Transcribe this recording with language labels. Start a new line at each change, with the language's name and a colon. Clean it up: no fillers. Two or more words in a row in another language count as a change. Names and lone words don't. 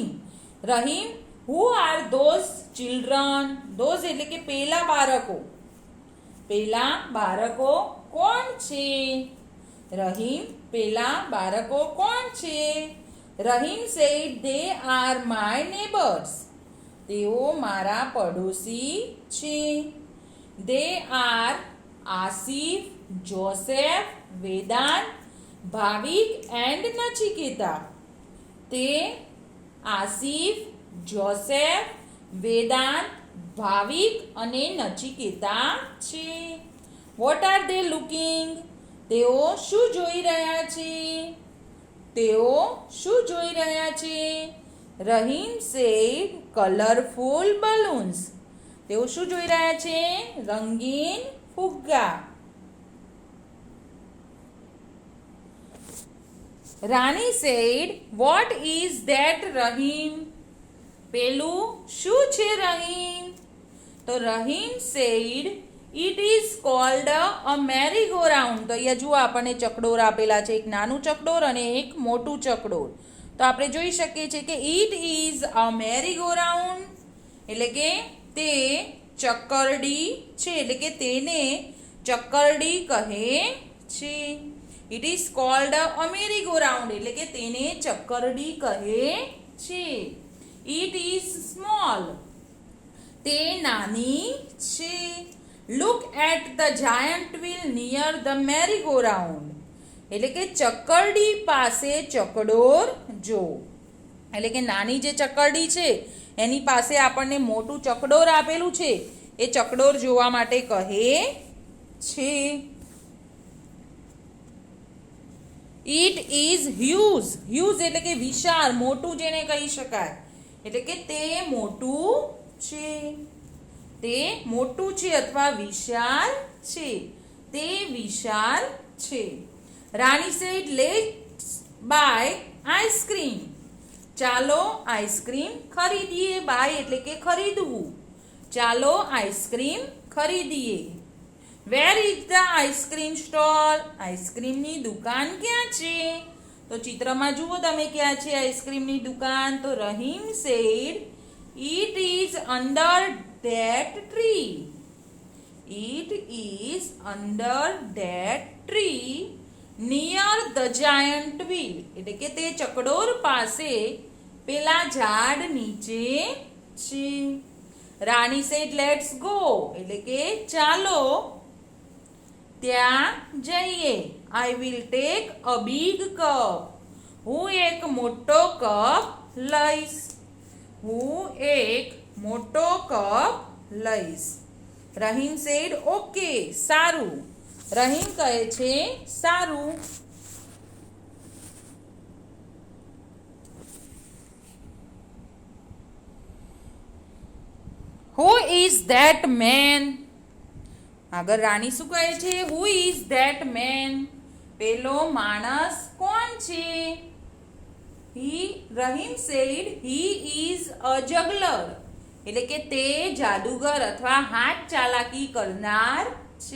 Gujarati: રહીમ,
English: who are those children?
Gujarati: Those એટલે કે પેલા બાળકો. પેલા બાળકો કોણ છે? રહીમ, પેલા બાળકો કોણ છે?
English: રહીમ said, they are my neighbors.
Gujarati: તેઓ મારા પડોશી છે.
English: They are આસિફ, જોસેફ, વેદાંત, ભાવિક and નચિકેતા.
Gujarati: તે આસિફ, જોસેફ, વેદાંત, ભાવિક અને નચિકેતા છે.
English: What are they looking?
Gujarati: તેઓ શું જોઈ રહ્યા છે? તેઓ શું જોઈ રહ્યા છે?
English: રહીમ said, colorful balloons.
Gujarati: તેઓ શું જોઈ રહ્યા છે? રંગીન ફુગ્ગા.
English: રાની said, what is that, રહીમ?
Gujarati: પેલું શું છે રહીમ?
English: તો રહીમ said, it is called a merry-go-round.
Gujarati: તો અહીંયા જુઓ આપણને ચકડોળ આપેલા છે, એક નાનું ચકડોળ અને એક મોટું ચકડોળ. તો આપણે જોઈ શકીએ છીએ કે
English: it is a merry-go-round
Gujarati: એટલે કે તે ચક્કરડી છે, એટલે કે તેને ચક્કરડી કહે છે.
English: it is called a merry-go-round
Gujarati: એટલે કે તેને ચક્કરડી કહે છે.
English: it is small
Gujarati: તે નાની છે.
English: look at the giant wheel near the merry-go-round
Gujarati: એટલે કે ચક્કરડી પાસે ચકડોળ જો. એટલે કે નાની જે ચક્કરડી છે એની પાસે આપણને મોટું ચકડોળ આપેલું છે, એ ચકડોળ જોવા માટે કહે છે.
English: it is huge.
Gujarati: huge એટલે કે વિશાળ, મોટું જેને કહી શકાય. એટલે કે તે મોટું છે. તે મોટું છે અથવા વિશાળ છે. તે વિશાળ છે.
English: રાની said, let's buy ice cream.
Gujarati: ચાલો આઈસ્ક્રીમ ખરીદીએ. બાય એટલે કે ખરીદવું. ચાલો આઈસ્ક્રીમ ખરીદીએ.
English: Where is the ice cream stall?
Gujarati: આઈસ્ક્રીમની દુકાન ક્યાં છે? તો ચિત્રમાં જુઓ તમે ક્યાં છે આઈસ્ક્રીમની દુકાન?
English: તો રહીમ said, it is under that tree. It is under that tree near the giant wheel.
Gujarati: એટલે કે તે ચકડોળ પાસે પેલા ઝાડ નીચે છે. રાની
English: said, let's go
Gujarati: એટલે કે ચાલો ત્યાં જઈએ.
English: I will take a big cup.
Gujarati: હું એક મોટો કપ લઈશ. હું એક મોટો કપ લઈશ. રહીમ
English: said, okay,
Gujarati: સારું. રહીમ કહે છે સારું.
English: Who is that man?
Gujarati: આગળ રાની શું કહે છે?
English: Who is that man?
Gujarati: પેલો માણસ કોણ છે?
English: રહીમ said, he is a juggler.
Gujarati: એટલે કે તે જાદુગર અથવા હાથ ચાલાકી કરનાર છે.